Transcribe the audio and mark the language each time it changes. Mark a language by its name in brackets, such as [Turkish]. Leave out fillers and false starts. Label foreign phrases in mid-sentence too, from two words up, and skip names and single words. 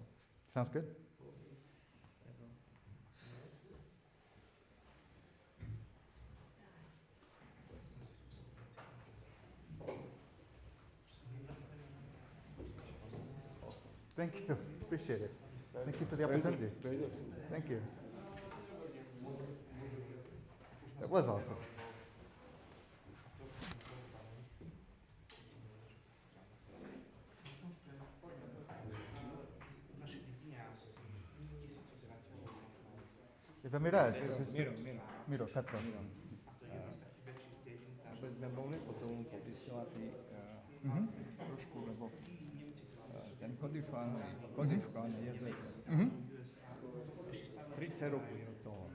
[English] Sounds good. Thank you. Appreciate it. Thank you for the opportunity. Very good. Thank you. That was awesome. [Slovak] Vyberať. Miro, Petro. Aby sme mohli potom popisovať trošku, lebo ten kodifikovaný jazyk 30 rokov je od toho.